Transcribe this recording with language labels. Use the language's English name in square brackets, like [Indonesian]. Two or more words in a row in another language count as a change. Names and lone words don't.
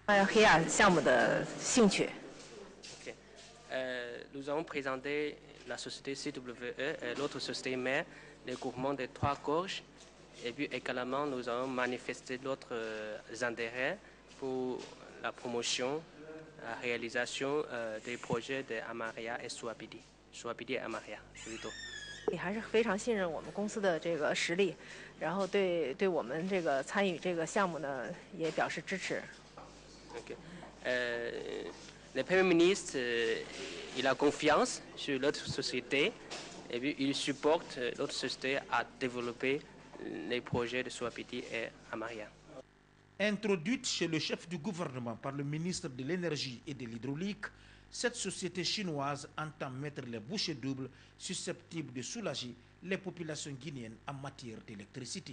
[French] Nous avons présenté la société CWE et l'autre société mère, le groupement des Trois Gorges. Et puis également, nous avons manifesté d'autres intérêts pour la promotion, la réalisation des projets de Amaria et Swapiti. Swapiti et Amaria, plutôt. [Chinese] 还是非常信任我们公司的这个实力，然后对我们这个参与这个项目呢也表示支持。 [French] Le Premier ministre, il a confiance sur l'autre société et puis il supporte l'autre société à développer les projets de Swapiti et Amaria. Introduite chez le chef du gouvernement par le ministre de l'Énergie et de l'Hydraulique, cette société chinoise entend mettre les bouchées doubles susceptibles de soulager les populations guinéennes en matière d'électricité.